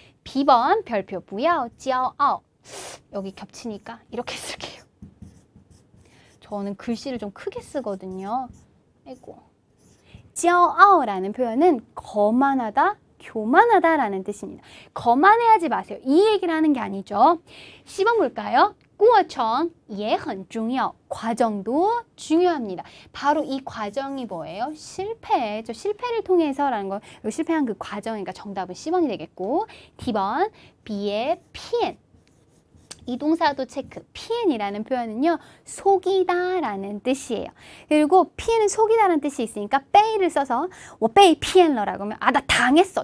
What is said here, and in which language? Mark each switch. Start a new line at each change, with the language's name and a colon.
Korean: B번 별표
Chinese: 不要骄傲
Korean: 여기 겹치니까 이렇게 쓸게요. 저는 글씨를 좀 크게 쓰거든요. 아이고. 骄傲라는 표현은 거만하다, 교만하다 라는 뜻입니다. 거만해하지 마세요. 이 얘기를 하는 게 아니죠. 10번 볼까요?
Chinese: 过程也很重要
Korean: 과정도 중요합니다. 바로 이 과정이 뭐예요? 실패죠. 실패를 통해서라는 거, 실패한 그 과정이니까 정답은 10번이 되겠고 D번 B의 骗 이 동사도 체크. 骗이라는 표현은요. 속이다 라는 뜻이에요. 그리고 骗은 속이다라는 뜻이 있으니까 被를 써서
Chinese: 我被骗了
Korean: 라고 하면 나 당했어.